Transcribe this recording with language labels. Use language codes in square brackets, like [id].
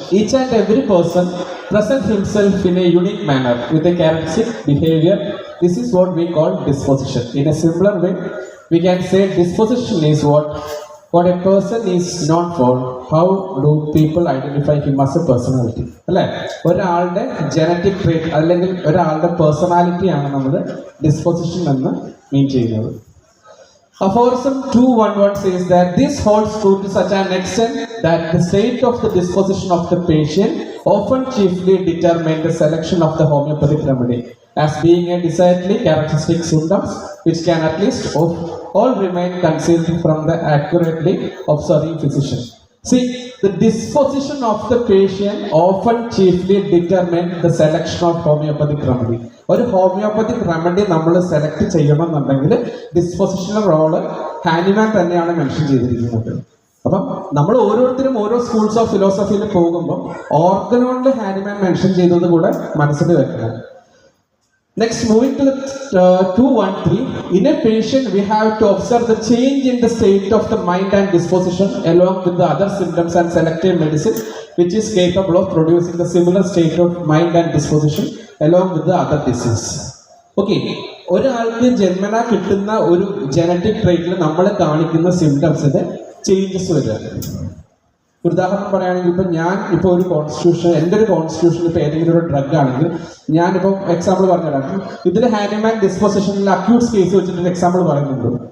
[en] Each and every person presents himself in a unique manner with a characteristic behavior. This is what we call disposition. In a simpler way, we can say disposition is what a person is known for. How do people identify him as a personality? [ml] അല്ലേ? ഒരാളുടെ genetic trait അല്ലെങ്കിൽ ഒരാളുടെ പേഴ്സണാലിറ്റിയാണ് നമ്മൾ disposition എന്ന് മീൻ ചെയ്യുന്നത്. [en] Aphorism 211 says that this holds true to such an extent that the state of the disposition of the patient often chiefly determine the selection of the homeopathic remedy as being a decidedly characteristic symptoms which can at least all remain concealed from the accurately observing physician. See, the disposition of the patient often chiefly determine the selection of homeopathic remedy. [ml] ഒരു homeopathic remedy നമ്മൾ select ചെയ്യണമെന്നുണ്ടെങ്കിൽ ഡിസ്പോസിഷണൽ role Hahnemann തന്നെയാണ് mention ചെയ്തിരിക്കുന്നത്. അപ്പം നമ്മൾ ഓരോരുത്തരും ഓരോ schools of ഫിലോസഫിയിൽ പോകുമ്പോൾ ഓർഗനോണിൽ ഹാനിമാൻ മെൻഷൻ ചെയ്തത് കൂടെ മനസ്സിൽ വെക്കണം. [en] Next, moving to the 213. In a patient, we have to observe the change in the state of the mind and disposition along with the other symptoms and selective medicine which is capable of producing the similar state of mind and disposition along with the other disease. [ml] Okay, ഒരാൾക്ക് ജന്മനാ കിട്ടുന്ന ഒരു genetic ട്രേറ്റിൽ നമ്മൾ കാണിക്കുന്ന സിംറ്റംസിന് changes വരിക. ഒരു ഉദാഹരണം പറയുകയാണെങ്കിൽ, ഇപ്പം ഞാൻ ഇപ്പോൾ ഒരു കോൺസ്റ്റിറ്റ്യൂഷൻ, എൻ്റെ ഒരു കോൺസ്റ്റിറ്റ്യൂഷൻ ഇപ്പോൾ ഏതെങ്കിലും ഒരു ഡ്രഗ് ആണെങ്കിൽ, ഞാനിപ്പോൾ എക്സാമ്പിൾ പറഞ്ഞുതരാം. ഇതിൽ ഹാനിമാൻ ഡിസ്പോസിഷനിൽ അക്യൂട്ട്സ് കേസ് വെച്ചിട്ട് എക്സാമ്പിൾ പറയുന്നുണ്ട്.